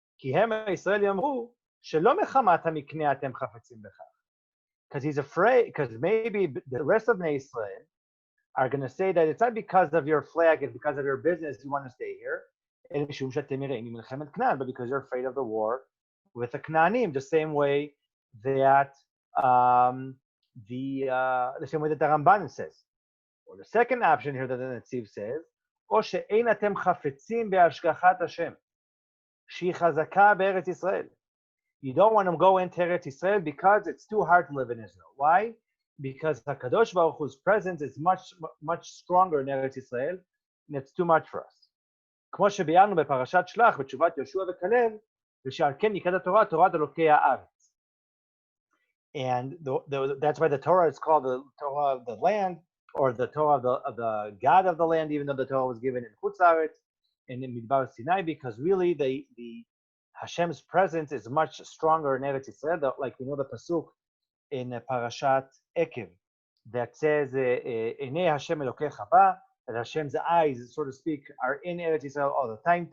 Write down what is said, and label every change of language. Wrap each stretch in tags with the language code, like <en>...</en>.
<en>Because he's afraid, because maybe the rest of Bnei Israel are going to say that it's not because of your flag, it's because of your business you want to stay here, but because you're afraid of the war with the Knaanim, the same way that the same way that the Ramban says. Or the second option here that the Netziv says,</en> <he>או שאין אתם חפצים בהשגחת השם, שהיא חזקה בארץ ישראל.</he> <en>You don't want to go into Eretz Israel because it's too hard to live in Israel. Why? Because HaKadosh Baruch Hu's presence is much stronger in Eretz Israel, and it's too much for us.</en> <he>כמו שביארנו בפרשת שלח, בתשובת יהושע וכלב, ושעל כן יקרא התורה, תורת אלוקי הארץ.</he> <en>And that's why the Torah is called the Torah of the land, or the Torah of the God of the land, even though the Torah was given in Chutz La'aretz and in Midbar Sinai, because really the Hashem's presence is much stronger in Eretz Yisrael. Like we know the pasuk in Parashat Ekev that says,</en> <he>"Enei Hashem Elokecha ba,"</he> <en>that Hashem's eyes, so to speak, are in Eretz Yisrael all the time.</en>